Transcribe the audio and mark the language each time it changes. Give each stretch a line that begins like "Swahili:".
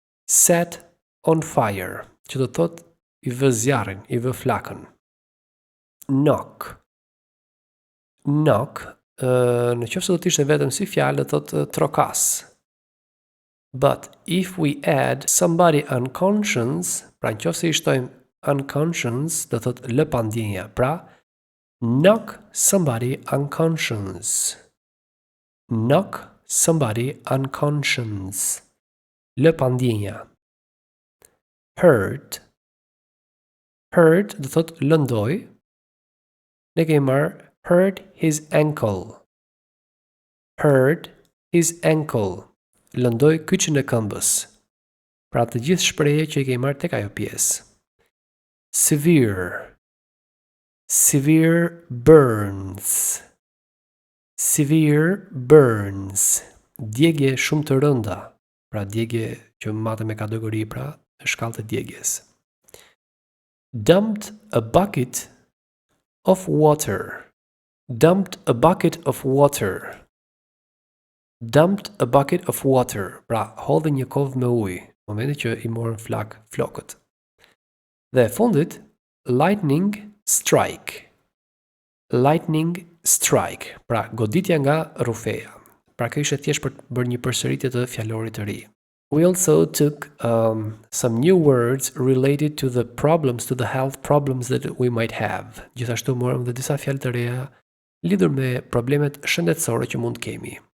English: Set on fire,
Albanian: që do të thotë i vë zjarrin, i vë flakën. Knock. Knock, në qoftë se do të ishte vetëm si fjalë, do thotë trokas.
English: But if we add somebody unconscious,
Albanian: pra në qoftë se i shtojmë unconscious, do thotë lë pa ndjenja.
English: Pra, knock somebody unconscious. Knock somebody unconscious.
Albanian: Lë pa ndjenja.
English: Hurt.
Albanian: Hurt do thot lëndoj. Ne kemi marrë
English: hurt his ankle. Hurt his ankle.
Albanian: Lëndoj kyçin e këmbës. Pra të gjithë shprehje që i kemi marrë tek ajo pjesë.
English: Severe. Severe burns. Severe burns.
Albanian: Djegje shumë të rënda. Pra djegje që matet me kategori, pra në shkallë të djegjes.
English: Dumped a bucket of water. Dumped a bucket of water. Dumped a bucket of water.
Albanian: Pra, hodhi një kovë me ujë, momenti që i morën flokët. Dhe fundit,
English: lightning strike. Lightning strike.
Albanian: Pra, goditja nga rrufeja. Pra, kjo ishte thjesht për të bërë një përsëritje të fjalorit të ri.
English: We also took some new words related to the problems, to the health problems that we might have.
Albanian: Gjithashtu morëm dhe disa fjalë të reja lidhur me problemet shëndetësore që mund të kemi.